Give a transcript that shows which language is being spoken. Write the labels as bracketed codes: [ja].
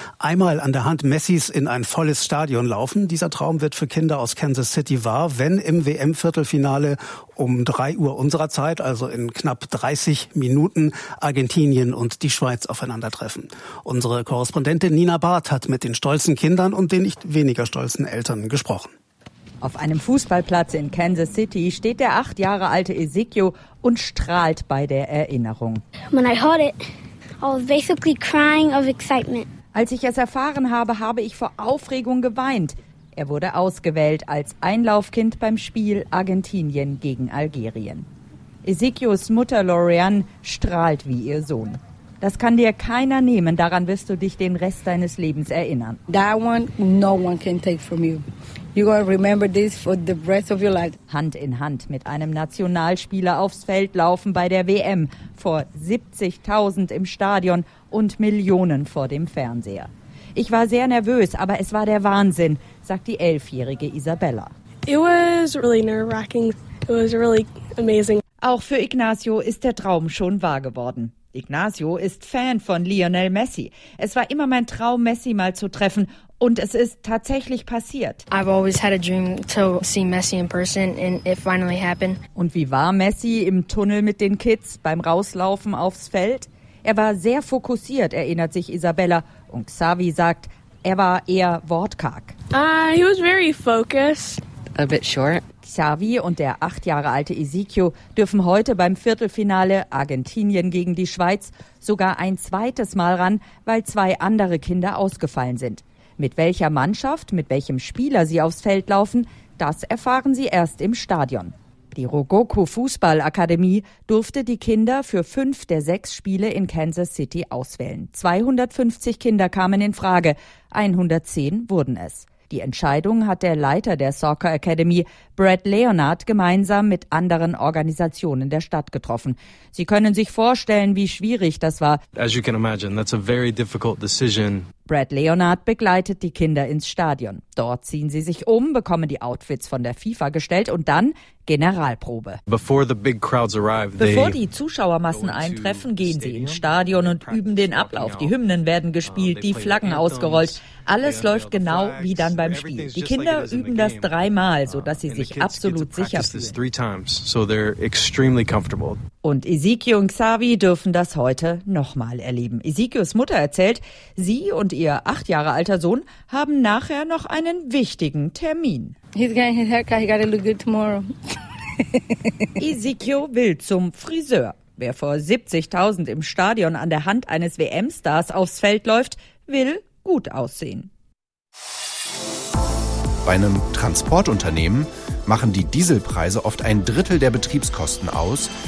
[de] Einmal an der Hand Messis in ein volles Stadion laufen. Dieser Traum wird für Kinder aus Kansas City wahr, wenn im WM-Viertelfinale um 3 Uhr unserer Zeit, also in knapp 30 Minuten, Argentinien und die Schweiz aufeinandertreffen. Unsere Korrespondentin Nina Barth hat mit den stolzen Kindern und den nicht weniger stolzen Eltern gesprochen. Auf einem Fußballplatz in Kansas City steht der 8 Jahre alte Ezekiel und strahlt bei der Erinnerung. [en] When I heard it, I was basically crying of excitement. [de] Als ich es erfahren habe, habe ich vor Aufregung geweint. Er wurde ausgewählt als Einlaufkind beim Spiel Argentinien gegen Algerien. Ezekiels Mutter Lorianne strahlt wie ihr Sohn. Das kann dir keiner nehmen, daran wirst du dich den Rest deines Lebens erinnern. [en] That one, no one can take from you. You're gonna remember this for the rest of your life. [de] Hand in Hand mit einem Nationalspieler aufs Feld laufen bei der WM. Vor 70.000 im Stadion und Millionen vor dem Fernseher. Ich war sehr nervös, aber es war der Wahnsinn, sagt die 11-jährige Isabella. [en] It was really nerve-wracking. It was really amazing. [de] Auch für Ignacio ist der Traum schon wahr geworden. Ignacio ist Fan von Lionel Messi. Es war immer mein Traum, Messi mal zu treffen. Und es ist tatsächlich passiert. [en] I've always had a dream to see Messi in person and it finally happened. [de] Und wie war Messi im Tunnel mit den Kids, beim Rauslaufen aufs Feld? Er war sehr fokussiert, erinnert sich Isabella. Und Xavi sagt, er war eher wortkarg. [en] He was very focused. A bit short. [de] Xavi und der 8 Jahre alte Ezekiel dürfen heute beim Viertelfinale Argentinien gegen die Schweiz sogar ein zweites Mal ran, weil 2 andere Kinder ausgefallen sind. Mit welcher Mannschaft, mit welchem Spieler sie aufs Feld laufen, das erfahren sie erst im Stadion. Die Rogoco Fußballakademie durfte die Kinder für 5 der 6 Spiele in Kansas City auswählen. 250 Kinder kamen in Frage, 110 wurden es. Die Entscheidung hat der Leiter der Soccer Academy, Brad Leonard, gemeinsam mit anderen Organisationen der Stadt getroffen. Sie können sich vorstellen, wie schwierig das war. [en] As you can imagine, that's a very difficult decision. [de] Brad Leonard begleitet die Kinder ins Stadion. Dort ziehen sie sich um, bekommen die Outfits von der FIFA gestellt und dann Generalprobe. Bevor die Zuschauermassen eintreffen, gehen sie ins Stadion und üben den Ablauf. Die Hymnen werden gespielt, die Flaggen ausgerollt. Alles läuft genau wie dann beim Spiel. Die Kinder üben das 3-mal, sodass sie sich absolut sicher fühlen. Und Ezequiel und Xavi dürfen das heute nochmal erleben. Ezequiels Mutter erzählt, sie und ihr 8 Jahre alter Sohn haben nachher noch einen wichtigen Termin. [en] He's getting his haircut, he gotta look good tomorrow. [de] Ezequiel will zum Friseur. Wer vor 70.000 im Stadion an der Hand eines WM-Stars aufs Feld läuft, will gut aussehen. Bei einem Transportunternehmen machen die Dieselpreise oft ein Drittel der Betriebskosten aus.